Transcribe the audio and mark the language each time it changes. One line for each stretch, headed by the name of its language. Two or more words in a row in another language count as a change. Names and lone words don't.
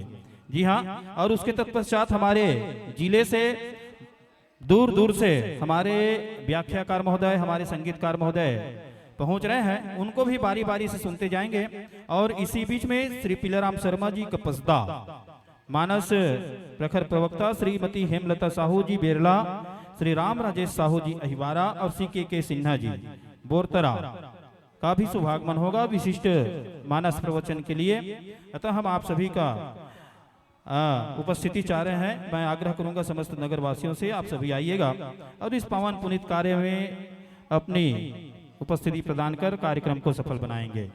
Hindi: जी हाँ, और उसके तत्पश्चात हमारे जिले से दूर दूर से हमारे व्याख्याकार महोदय, हमारे संगीतकार महोदय पहुंच रहे हैं, उनको भी बारी बारी से सुनते जाएंगे। और इसी बीच में श्री पिलाराम शर्मा जी कपसदा, मानस प्रखर प्रवक्ता श्रीमती हेमलता साहू जी बेरला, श्री राम राजेश साहू जी अहिवारा और श्री के सिन्हा जी बोरतरा का भी सुभागमन होगा विशिष्ट मानस प्रवचन के लिए। अतः हम आप सभी का उपस्थिति चाह रहे हैं। मैं आग्रह करूंगा समस्त नगर वासियों से, आप सभी आइएगा और इस पावन पुनीत कार्य में अपनी उपस्थिति प्रदान कर कार्यक्रम को सफल बनाएंगे।